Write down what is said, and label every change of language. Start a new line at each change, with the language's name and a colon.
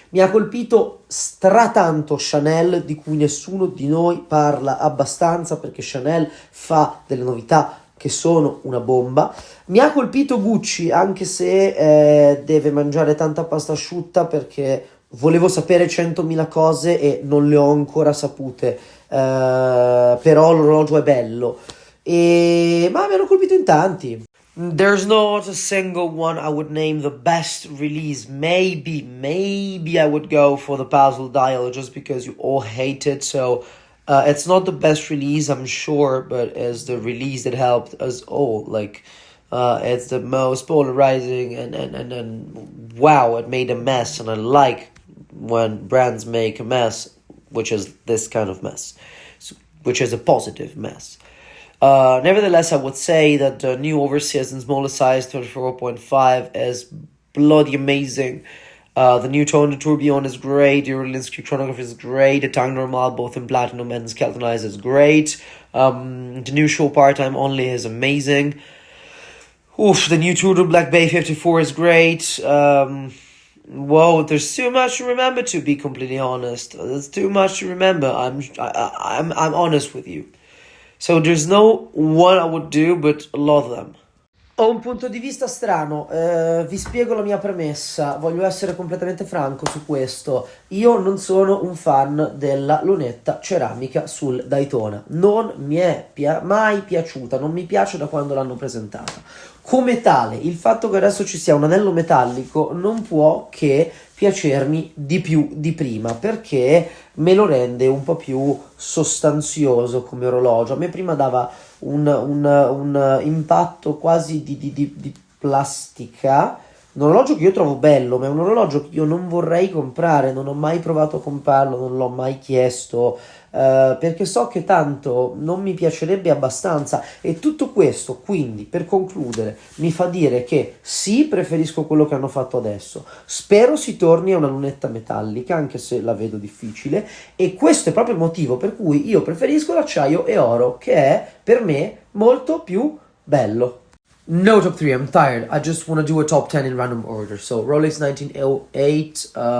Italian: Mi ha colpito stratanto Chanel, di cui nessuno di noi parla abbastanza perché Chanel fa delle novità che sono una bomba. Mi ha colpito Gucci, anche se deve mangiare tanta pasta asciutta perché volevo sapere 100.000 cose e non le ho ancora sapute, però l'orologio è bello. Ma mi hanno colpito in tanti.
English: There's not a single one I would name the best release. Maybe I would go for the Basel dial just because you all hate it. So it's not the best release, I'm sure, but it's the release that helped us all. Like it's the most polarizing and wow, it made a mess. And I like when brands make a mess, which is this kind of mess, which is a positive mess. Nevertheless, I would say that the new Overseas in smaller size 34.5 is bloody amazing. The new Tone Tourbillon is great. The Uralinsky chronograph is great. The Tang Normal, both in platinum and Skeltonized, is great. The new Show Part-Time Only is amazing. The new Tudor Black Bay 54 is great. Whoa, there's too much to remember, to be completely honest. There's too much to remember. I'm honest with you. So there's no one I would do, but a lot of them.
Italian: Ho un punto di vista strano, vi spiego la mia premessa, voglio essere completamente franco su questo. Io non sono un fan della lunetta ceramica sul Daytona, non mi è mai piaciuta, non mi piace da quando l'hanno presentata. Come tale, il fatto che adesso ci sia un anello metallico non può che piacermi di più di prima, perché me lo rende un po' più sostanzioso come orologio. A me prima dava un impatto quasi di plastica. Un orologio che io trovo bello, ma è un orologio che io non vorrei comprare, non ho mai provato a comprarlo, non l'ho mai chiesto, perché so che tanto non mi piacerebbe abbastanza. E tutto questo, quindi, per concludere, mi fa dire che sì, preferisco quello che hanno fatto adesso, spero si torni a una lunetta metallica, anche se la vedo difficile, e questo è proprio il motivo per cui io preferisco l'acciaio e oro, che è per me molto più bello.
English: No top 3, I'm tired. I just want to do a top 10 in random order. So Rolex 1908,